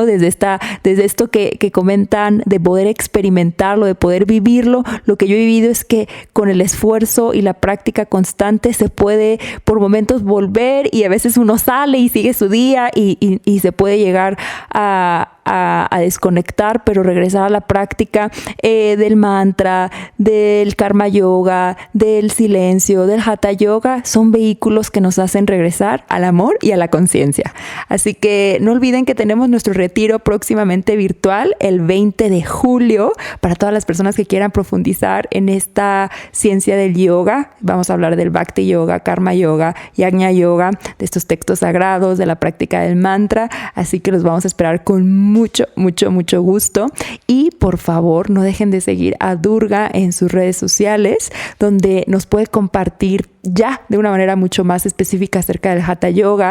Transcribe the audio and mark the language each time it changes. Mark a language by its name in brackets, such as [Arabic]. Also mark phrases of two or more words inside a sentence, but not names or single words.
[Spanish] Desde esto que comentan, de poder experimentarlo, de poder vivirlo, lo que yo he vivido es que con el esfuerzo y la práctica constante se puede por momentos volver, y a veces uno sale y sigue su día y se puede llegar a desconectar, pero regresar a la práctica del mantra, del karma yoga, del silencio, del hatha yoga, son vehículos que nos hacen regresar al amor y a la conciencia. Así que no olviden que tenemos nuestro retiro próximamente virtual el 20 de julio para todas las personas que quieran profundizar en esta ciencia del yoga. Vamos a hablar del Bhakti yoga, karma yoga, yajna yoga, de estos textos sagrados, de la práctica del mantra. Así que los vamos a esperar con mucho gusto. Y por favor, no dejen de seguir a Durga en sus redes sociales, donde nos puede compartir ya de una manera mucho más específica acerca del Hatha Yoga.